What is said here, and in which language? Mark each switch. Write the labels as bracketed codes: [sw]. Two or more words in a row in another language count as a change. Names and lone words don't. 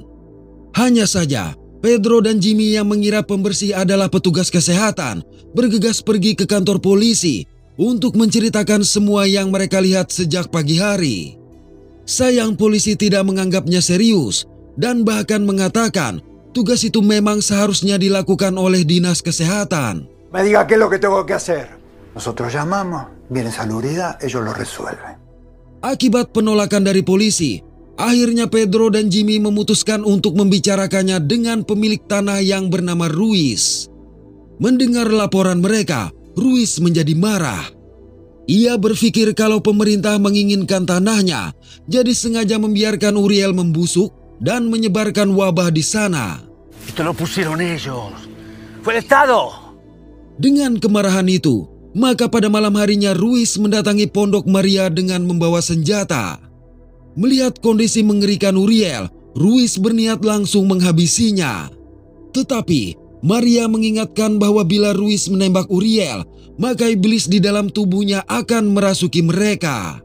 [id] Hanya saja, Pedro dan Jimmy yang mengira pembersih adalah petugas kesehatan bergegas pergi ke kantor polisi untuk menceritakan semua yang mereka lihat sejak pagi hari. Sayang polisi tidak menganggapnya serius dan bahkan mengatakan tugas itu memang seharusnya dilakukan oleh dinas kesehatan. [es] Me diga qué es lo que tengo que hacer. Nosotros llamamos, viene salubridad, ellos lo resuelven. [id] Akibat penolakan dari polisi, akhirnya Pedro dan Jimmy memutuskan untuk membicarakannya dengan pemilik tanah yang bernama Ruiz. Mendengar laporan mereka, Ruiz menjadi marah. Ia berpikir kalau pemerintah menginginkan tanahnya, jadi sengaja membiarkan Uriel membusuk dan menyebarkan wabah di sana. [es] Esto lo pusieron ellos. Fue el Estado. [id] Dengan kemarahan itu, maka pada malam harinya Ruiz mendatangi pondok Maria dengan membawa senjata. Melihat kondisi mengerikan Uriel, Ruiz berniat langsung menghabisinya. Tetapi Maria mengingatkan bahwa bila Ruiz menembak Uriel, maka iblis di dalam tubuhnya akan merasuki mereka.